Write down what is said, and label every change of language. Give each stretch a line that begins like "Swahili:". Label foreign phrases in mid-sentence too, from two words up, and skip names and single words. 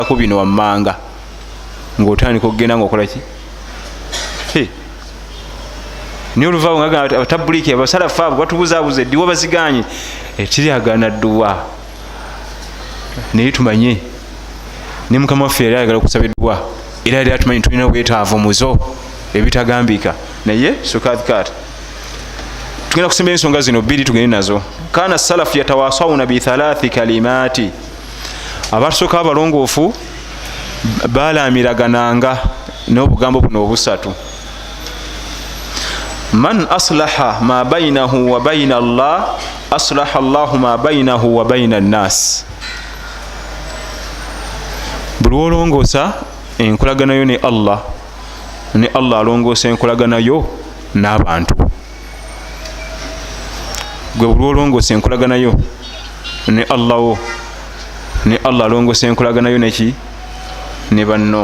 Ganda: ko bino wammanga ng'otandika okugenda ng'okola ki niyo oluvaawo nga abatabuliki abasalafu abo batubuzaabuza eddiwa baziganye ekiryagana dduwa naye tumanye ne mukama waffe yali ayagala okusaba edduwa era yali atumanyi tulina obwetaavu muzo ebitagambika naye sukadhikata tugenda kusemba ensonga zino bbiri tugende nazo.
Arabic: كان السلف يتواصون بثلاث كلمات,
Ganda: abatusooka abalongoofu balaamiragananga n'obugambo buno obusatu.
Arabic: من أصلح ما بينه وبين الله أصلح الله ما بينه وبين الناس.
Ganda: Buli olongoosa enkolaganayo ne Allah alongoosa enkolaganayo n'abantu. Gwe buli olongoosa enkolaganayo ne Allah alongoosa enkolaganayo neki ne banno.